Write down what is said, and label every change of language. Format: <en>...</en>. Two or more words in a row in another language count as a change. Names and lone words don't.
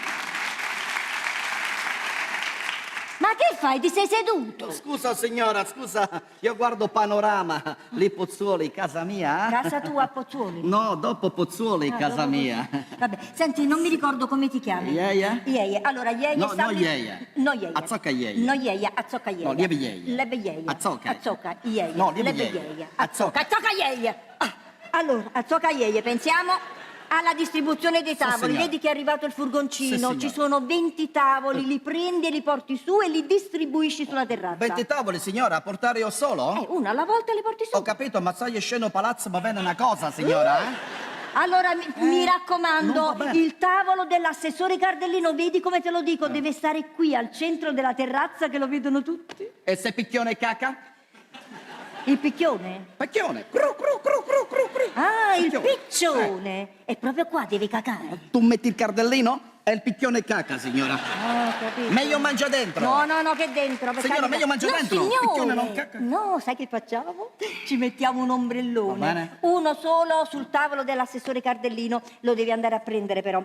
<it>Ma che fai? Ti sei seduto? Scusa signora, scusa, io guardo Panorama, lì Pozzuoli, casa mia. Casa tua a Pozzuoli? No, dopo Pozzuoli, Ah, casa dopo mia. Vabbè, senti, non mi ricordo come ti chiami. Yeia? Yeia. Allora, Yeia No, sta... no Yeia. No, Yeia. Azzocca Yeia. No, Yeia, azzocca Yeia. No, lieve Yeia. Leve Yeia. Azzocca. Azzocca, Yeia. No, lieve Leve Yeia. Yeia. Azzocca. Azzocca Yeia. Ah, allora, azzocca Yeia, pensiamo alla distribuzione dei tavoli. signora. Vedi che è arrivato il furgoncino, Sì, signora. ci sono 20 tavoli, li prendi e li porti su e li distribuisci sulla terrazza. 20 tavoli signora, a portare io solo? Uno alla volta li porti su. Ho capito, ma sai sceno palazzo va bene una cosa signora, Allora mi raccomando, non va bene. il tavolo dell'assessore Cardellino, vedi come te lo dico, deve stare qui al centro della terrazza che lo vedono tutti. E se picchione e caca? Il picchione? Pacchione. Cru, cru, cru, cru, cru, cru. Ah, il Picchione. piccione! E proprio qua devi cacare. Tu metti il cardellino e il picchione caca, signora. Ah, capito. Meglio mangia dentro. No, che dentro. per Signora, carità. meglio mangia No, dentro. Il signore. picchione non cacca. No, sai che facciamo? Ci mettiamo un Va ombrellone. bene. Uno solo sul tavolo dell'assessore Cardellino. Lo devi andare a prendere però.</it>